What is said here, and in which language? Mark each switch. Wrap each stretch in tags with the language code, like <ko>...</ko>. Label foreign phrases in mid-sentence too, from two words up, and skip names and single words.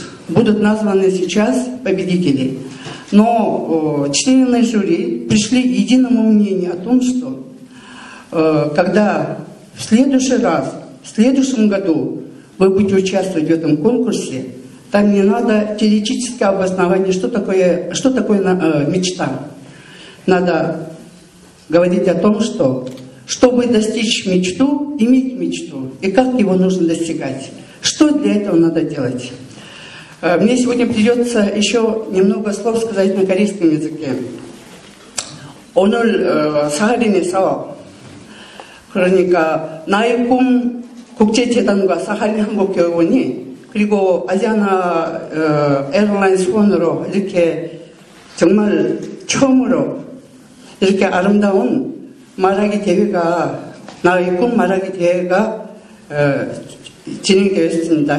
<ru>Будут названы сейчас победители. Но члены жюри пришли к единому мнению о том, что когда в следующий раз, в следующем году вы будете участвовать в этом конкурсе, там не надо теоретическое обоснование, что такое мечта. Надо говорить о том, что чтобы достичь мечту, иметь мечту, и как его нужно достигать. Что для этого надо делать? Мне сегодня придется еще немного слов сказать на корейском языке.</ru> <ko>오늘 사하린에서 그러니까 나의 꿈 국제재단과 사하린 한국교육원이 그리고 아시아나 에어라인스 후원으로 이렇게 정말 처음으로 이렇게 아름다운 말하기 대회가 나의 꿈 말하기 대회가 진행되었습니다.</ko>